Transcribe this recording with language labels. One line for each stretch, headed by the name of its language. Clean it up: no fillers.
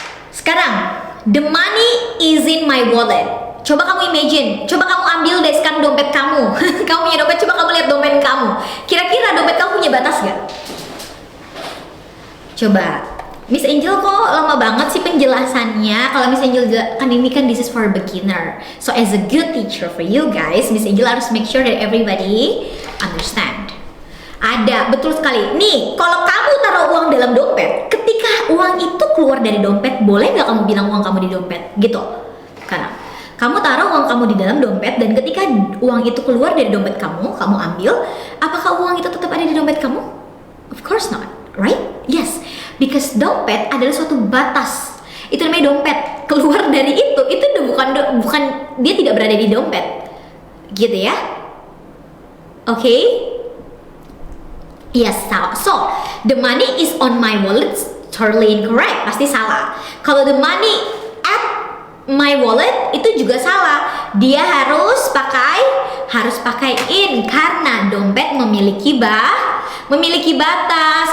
Indonesian: Sekarang,
English: the money is in my wallet.
Indonesian: Coba kamu imagine, coba kamu ambil deh sekarang dompet kamu. Kamu punya dompet, coba kamu lihat dompet kamu. Kira-kira dompet kamu punya batas gak? Coba, Miss Angel kok lama banget sih penjelasannya. Kalau Miss Angel kan ini kan
English: this is for beginner. So as a good teacher for you guys, Miss Angel
Indonesian: harus
English: make sure that everybody understand.
Indonesian: Ada, betul sekali. Nih, kalau kamu taruh uang dalam dompet, ketika uang itu keluar dari dompet, boleh nggak kamu bilang uang kamu di dompet? Gitu. Karena kamu taruh uang kamu di dalam dompet, dan ketika uang itu keluar dari dompet kamu ambil, apakah uang itu tetap ada di dompet kamu?
English: Of course not, right? Yes, because
Indonesian: dompet adalah suatu batas. Itu namanya dompet. Keluar dari itu udah bukan dia tidak berada di dompet. Gitu ya. Oke? Okay?
English: Yes, so the money is on my wallet, totally incorrect,
Indonesian: pasti salah. Kalau
English: the money at my wallet
Indonesian: itu juga salah. Dia harus pakai in, karena dompet memiliki batas.